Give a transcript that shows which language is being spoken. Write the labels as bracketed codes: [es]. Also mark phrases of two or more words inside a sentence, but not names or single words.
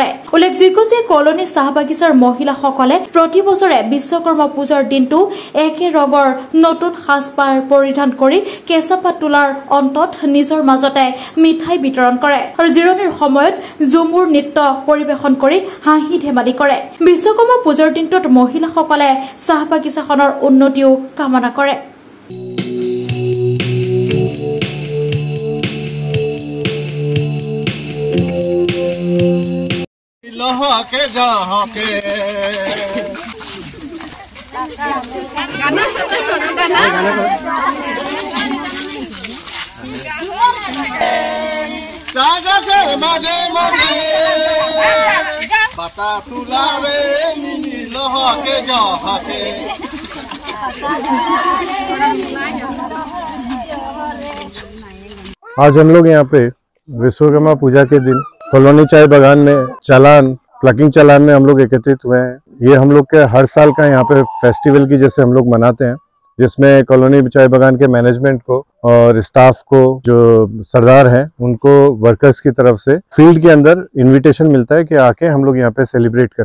[as] উল্লেখযোগ্য যে কলনী চাহ বাগিচাৰ মহিলাসকলে প্ৰতি বছৰে বিশ্বকৰ্মা পূজাৰ দিনটো একে ৰঙৰ নতুন সাজপাৰ পৰিধান কৰি কেঁচাপাত তোলাৰ অন্তত নিজৰ মাজতে মিঠাই বিতৰণ কৰে আৰু জিৰণিৰ সময়ত ঝুমুৰ নৃত্য পৰিৱেশন কৰি হাঁহি ধেমালি কৰে। বিশ্বকৰ্মা পূজাৰ দিনটোত মহিলাসকলে চাহ বাগিচাখনৰ উন্নতিও কামনা কৰে। [sck] लहके जहके चागाचर माजे माजे बाता तुलारे मिनी लहके जहके। [hi] आज हम लोग यहाँ पे विश्वकर्मा पूजा के दिन कॉलोनी चाय बागान में प्लकिंग चालान में हम लोग एकत्रित हुए हैं। ये हम लोग के हर साल का यहाँ पे फेस्टिवल की जैसे हम लोग मनाते हैं, जिसमें कॉलोनी चाय बागान के मैनेजमेंट को और स्टाफ को, जो सरदार हैं, उनको वर्कर्स की तरफ से फील्ड के अंदर इनविटेशन मिलता है कि आके हम लोग यहाँ पे सेलिब्रेट करें।